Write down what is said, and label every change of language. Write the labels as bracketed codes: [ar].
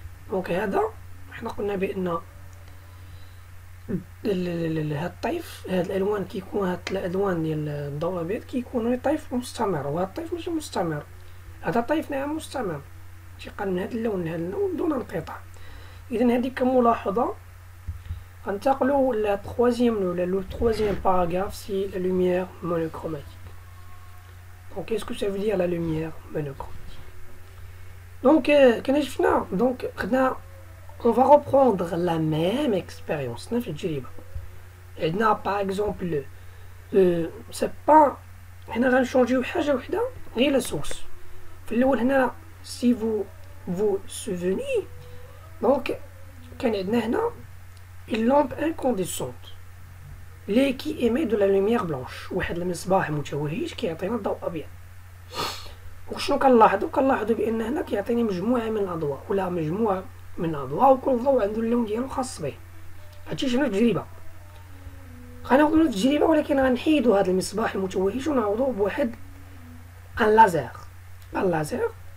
[ar] دونك هذا حنا قلنا بان هاد الطيف، هاد الالوان كيكون، هاد الالوان ديال الضوء الابيض كيكونوا طيف مستمر، وهاد الطيف ماشي مستمر. هذا طيف نعم مستمر، انتقال من هاد اللون لهاد اللون دون انقطاع. اذا هذه كملاحظه غنتقلوا لا [fr] troisième ولا لو troisième paragraphe c'est la lumière monochromatique. Donc qu'est-ce que ça veut dire la lumière monochromatique? Donc [ar] كنا شفنا دونك خدنا [fr] on va reprendre la même expérience [ar] نفس التجربه. عندنا [fr] par exemple c'est pas [ar] هنا غنشونجيو حاجه وحده غير لا سورس. [fr] في الاول هنا si vous souvenez donc [ar] كان عندنا هنا [fr] une lampe incandescente qui émet de la lumière blanche. [ar] واحد المصباح متوهج كيعطينا الضوء ابيض. وشنو كنلاحظوا بان هنا كيعطيني مجموعه من الاضواء، ولا مجموعه من الاضواء، وكل ضوء عنده اللون ديالو خاص به. هادشي شنو التجربه. غناخدو التجربه ولكن غنحيدو هذا المصباح المتوهج ونعوضوه بواحد ان لازر.